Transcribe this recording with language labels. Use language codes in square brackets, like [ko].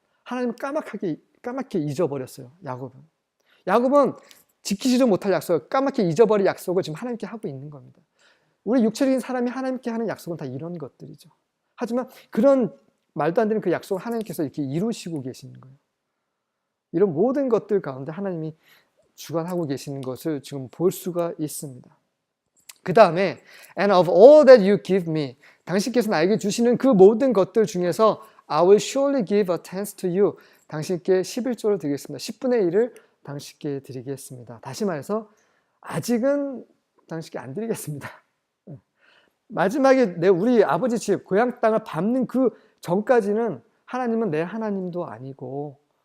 [ko] 하나님 까맣게 잊어버렸어요. 야곱은 지키지도 못할 약속, 까맣게 잊어버린 약속을 지금 하나님께 하고 있는 겁니다. 우리 육체적인 사람이 하나님께 하는 약속은 다 이런 것들이죠. 하지만 그런 말도 안 되는 그 약속을 하나님께서 이렇게 이루시고 계시는 거예요. 이런 모든 것들 가운데 하나님이 주관하고 계시는 것을 지금 볼 수가 있습니다. 그 다음에 [en] And of all that you give me, [ko] 당신께서 나에게 주시는 그 모든 것들 중에서 [en] I will surely give a tenth to you. [ko] 당신께 11조를 드리겠습니다. 10분의 1을 당신께 드리겠습니다. 다시 말해서 아직은 당신께 안 드리겠습니다. 마지막에 우리 아버지 집, 고향 땅을 밟는 그 전까지는 하나님은 내 하나님도 아니고